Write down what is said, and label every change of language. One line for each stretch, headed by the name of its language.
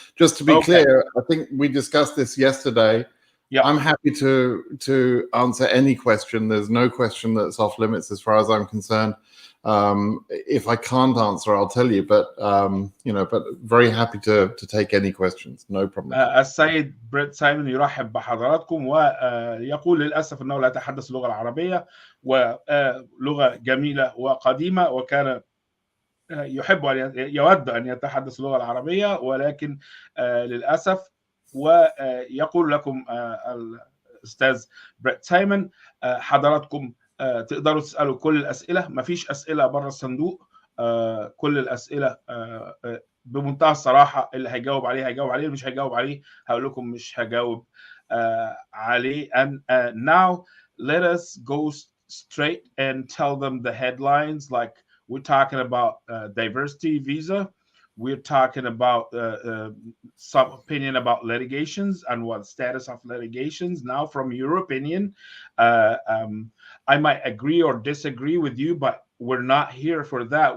English: Just to be clear, I think we discussed this yesterday. Yep. I'm happy to answer any question. There's no question that's off limits as far as I'm concerned. If I can't answer, I'll tell you. But but very happy to take any questions. No problem.
Arabic: السيد بريت سايمون يرحب بحضراتكم ويقول للأسف أنه لا يتحدث اللغة العربية، ولغة جميلة وقديمة، وكان يحب أن يود أن يتحدث اللغة العربية، ولكن للأسف. ويقول لكم الأستاذ بريت سايمون حضراتكم تقدروا تسألوا كل الأسئلة، مفيش أسئلة بره الصندوق، كل الأسئلة بمنتهى الصراحة. اللي هيجاوب عليه هيجاوب عليه، اللي مش هيجاوب عليه هقول لكم مش هجاوب عليه.
English: And now let us go straight and tell them the headlines. Like, we're talking about diversity visa. We're talking about some opinion about litigations and what status of litigations. Now, from your opinion, I might agree or disagree with you, but we're not here for that.